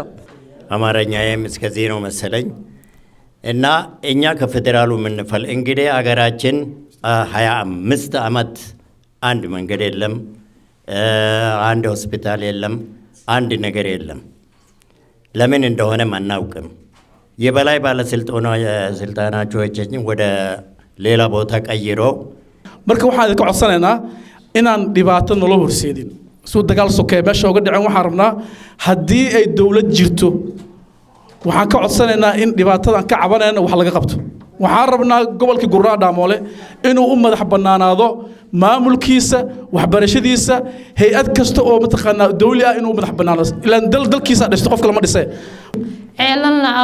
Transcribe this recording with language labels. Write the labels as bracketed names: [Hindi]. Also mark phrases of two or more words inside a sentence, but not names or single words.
[Amharic] አማርኛዬም እስከዚህ ነው መሰለኝ እና እኛ ከፌደራሉ ምንፈል እንግዲህ አገራችን 25 ዓመት አንድ መንገድ የለም አንድ ሆስፒታል የለም አንድ ነገር የለም ለምን እንደሆነ ማናውቅም የበላይ ባለስልጣናቸው ወደ ሌላ ቦታ ቀይሮ [Somali] marka waxaan ka codsanaynaa inaan dhibaato nolol horseedin soo dagaal sokay meesha uga dhaceen waxaan rabnaa hadii ay dawlad jirto waxaan ka codsanaynaa in dhibaatada ka cabanayna wax laga qabto waxaan rabnaa gobolka Guradamele inuu u madax banaanaado maamulkiisa waxbarashadiisa hay'ad kasta oo mataqaanaa dawli ah inuu madax banaanaado ilaa dalkiisa dhashto qof kale ma dhisay